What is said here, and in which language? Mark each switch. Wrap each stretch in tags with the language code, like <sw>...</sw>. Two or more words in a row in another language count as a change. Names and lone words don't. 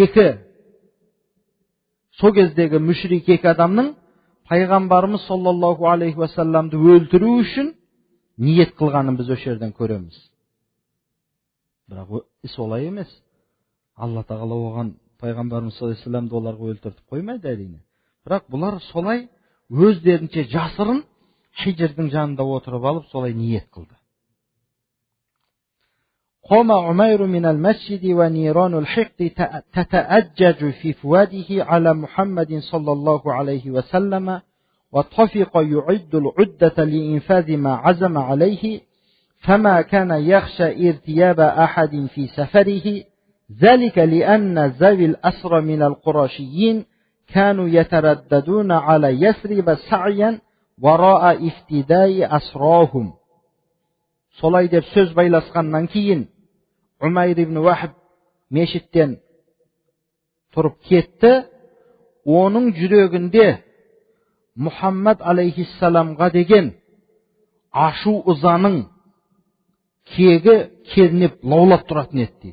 <kk>сол кездегі мүшрик екі адамның пайғамбарымыз</kk> <ar>صلى الله عليه وسلم</ar> <kk>өлтіру үшін ниет қылғанын біз осы жерден көреміз. Бірақ іс олай емес. Алла тағала оған пайғамбарымыз</kk> <ar>صلى الله عليه وسلم</ar> <kk>оларға өлтіртіп қоймайды әрине. Бірақ бұлар солай өздерінше жасырын Хижрдің жанында отырып алып солай ниет қылды.</kk> <ar>قام عمير من المسجد ونيران الحقد تتأجج في فواده على محمد صلى الله عليه وسلم وطفق يعد العدة لإنفاذ ما عزم عليه فما كان يخشى ارتياب أحد في سفره ذلك لأن ذوي الأسر من القرشيين كانوا يترددون على يثرب سعيا وراء افتداء أسراهم.</ar> <kk>Солай деп сөз байласқаннан кейін Умайр ибн Вахб мешіттен тұрып кетті. Оның жүрегінде Мұхаммад алейхиссаламға деген ашу ызаның кегі кернеп лаулап тұратын еді дейді.</kk>